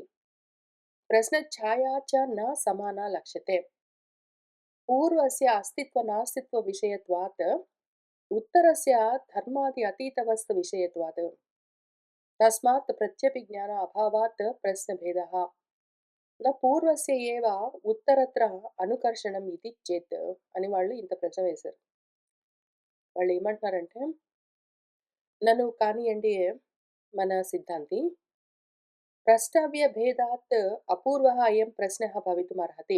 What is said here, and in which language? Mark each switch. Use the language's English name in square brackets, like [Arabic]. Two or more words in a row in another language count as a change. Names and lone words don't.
[Sanskrit] प्रश्नच्छाया च न समाना लक्ष्यते। पूर्वस्य अस्तित्वनास्तित्वविषयत्वात् उत्तरस्य धर्मादि अतीतवस्तुविषयत्वात्। तस्मात् प्रत्यभिज्ञान अभावात् प्रश्नभेदः। न पूर्वस्य एव उत्तरत्र अनुकर्षणं इति चेत् [Telugu] అని వాళ్ళు ఇంత ప్రశ్న వేశారు. వాళ్ళు ఏమంటున్నారంటే, నన్ను కానియండి మన సిద్ధాంతి, [Sanskrit] प्रष्टव्य भेदात् अपूर्वः अयं प्रश्नः भवितुमर्हति.